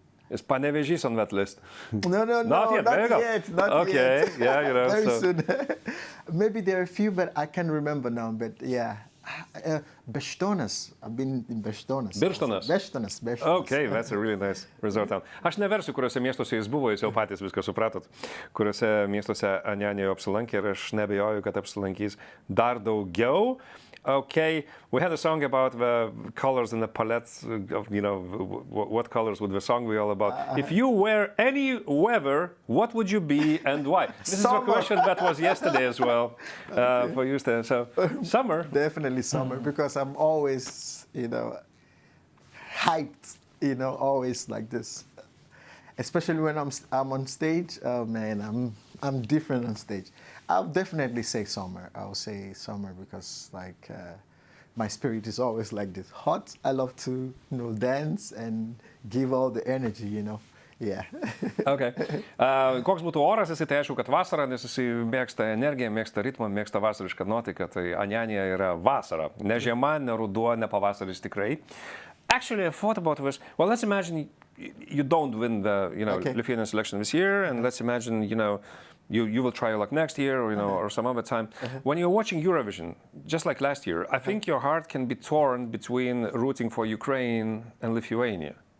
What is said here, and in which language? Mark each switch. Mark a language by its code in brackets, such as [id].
[en] Is Panevėžys on that list? No, not yet. Not yet. Yeah, Very soon. Maybe there are a few, but I can't remember now. But yeah. Beštonas. I've been in Beštonas. Beštonas? Okay, that's a really nice resort town. [lt] Aš neversiu, kuriuose miestuose jis buvo, jūs jau patys viską supratot. Kuriuose miestuose Anyanioje apsilankė ir aš nebejoju, kad apsilankys dar daugiau. [en] Okay, we had a song about the colors and the palettes of, what colors would the song be all about. If you were any weather, what would you be and why? This is a question that was yesterday as well for you, Stan. So, summer. Definitely summer, because I'm always, hyped, always like this. Especially when I'm on stage. Oh man, I'm different on stage. I'll definitely say summer. I'll say summer because my spirit is always like this, hot. I love to dance and give all the energy, Yeah. Okay. [lt] Koks būtų oras, jisai tai aišku, kad vasara, nes jisai mėgsta energiją, mėgsta ritmą, mėgsta vasarišką nuotaiką, tai Anyanya yra vasara. Ne žiema, ne ruduo, ne pavasaris tikrai. [en] Actually, I thought about this. Well, let's imagine you don't win the, Lithuanian selection this year, and let's imagine, you will try your luck next year, or or some other time. When you're watching Eurovision, just like last year, I think your heart can be torn between rooting for Ukraine and Lithuania.